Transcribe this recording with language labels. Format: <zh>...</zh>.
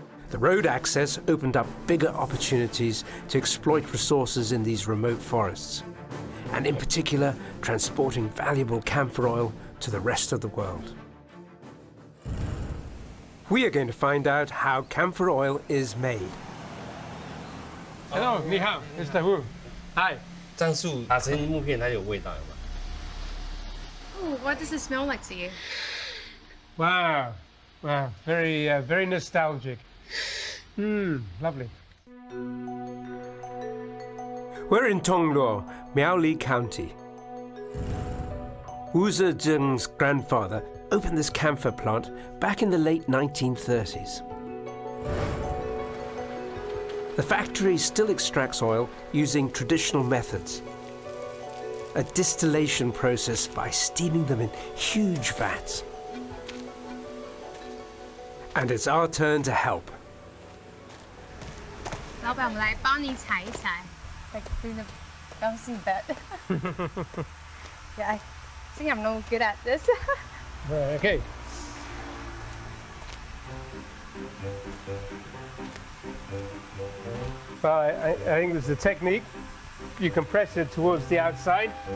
<en>The road access opened up bigger opportunities to exploit resources in these remote forests, and in particular, transporting valuable camphor oil to the rest of the world. We are going to find out how camphor oil is made. Hello, 你好 Mr. Wu. Hi.</en> <zh>樟树打成木片，它有味道吗？</zh> <en>Ooh, what does it smell like to you? Wow, wow, very nostalgic. Lovely. We're in Tongluo, Miaoli County. Wu Zezheng's grandfather opened this camphor plant back in the late 1930s. The factory still extracts oil using traditional methods, a distillation process by steaming them in huge vats. And it's our turn to help.</en> <zh>老板，我们来帮你踩一踩。</zh> <en>Like doing the bouncing bat. Yeah, I think I'm no good at this. Right, okay. Well, I think there's a technique. You compress it towards the outside.</en>